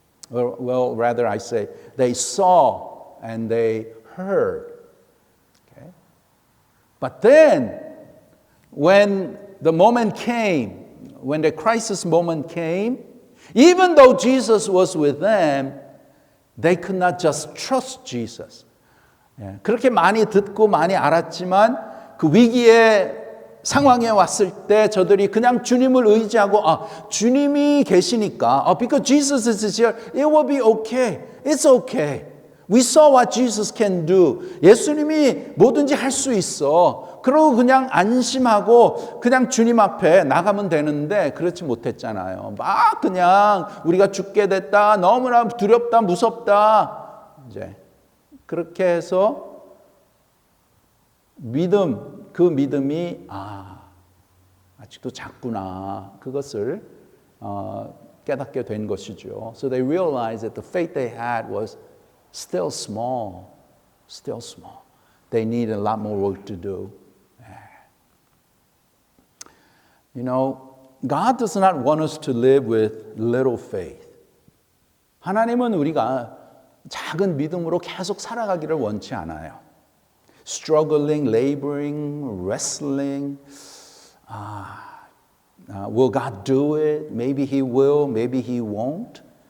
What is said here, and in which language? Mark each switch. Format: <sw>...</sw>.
<en>Well, rather I say, they saw and they heard. Okay? But then, when the moment came, when the crisis moment came, even though Jesus was with them, they could not just trust Jesus.</en> <ko>그렇게 많이 듣고 많이 알았지만 그 위기의 상황에 왔을 때 저들이 그냥 주님을 의지하고 주님이 계시니까</ko> <en>because Jesus is here, it will be okay. It's okay. We saw what Jesus can do.</en> <ko>예수님이 뭐든지 할 수 있어. 그러고 그냥 안심하고 그냥 주님 앞에 나가면 되는데 그렇지 못했잖아요. 막 그냥 우리가 죽게 됐다. 너무나 두렵다. 무섭다. 이제 그렇게 해서 그 믿음이 아직도 작구나. 그것을 깨닫게 된 것이죠.</ko> <en>So they realized that the faith they had was still small. Still small. They needed a lot more work to do. You know, God does not want us to live with little faith.</en> <ko>하나님은 우리가 작은 믿음으로 계속 살아가기를 원치 않아요.</ko> <en>Struggling, laboring, wrestling. Will God do it? Maybe He will, maybe He won't.</en>